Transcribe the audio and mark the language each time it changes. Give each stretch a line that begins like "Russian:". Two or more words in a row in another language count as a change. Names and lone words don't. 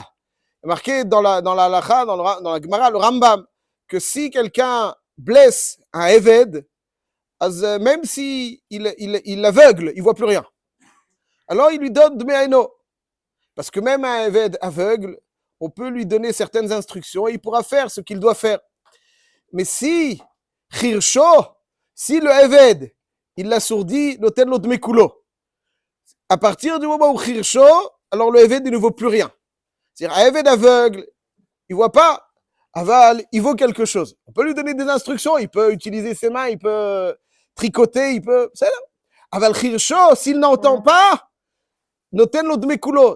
French: Marqué dans la Halacha, dans la Gemara, le Rambam, que si quelqu'un blesse un Eved, même si il l'aveugle, il voit plus rien. Alors il lui donne Dme'aino. Parce que même un Eved aveugle, on peut lui donner certaines instructions et il pourra faire ce qu'il doit faire. Mais si Khirsho, si le Eved, il l'assourdit,
Hebrew: נותן לו דמי כולו.
French: À partir du moment où Khirsho, alors le Eved, il ne vaut plus rien. C'est-à-dire, un Eved aveugle, il ne voit pas, aval, il vaut quelque chose. On peut lui donner des instructions, il peut utiliser ses mains, il peut tricoter, il peut... C'est là.
Hebrew: אבל חרשו,
French: s'il n'entend pas,
Hebrew: נותן לו דמי כולו.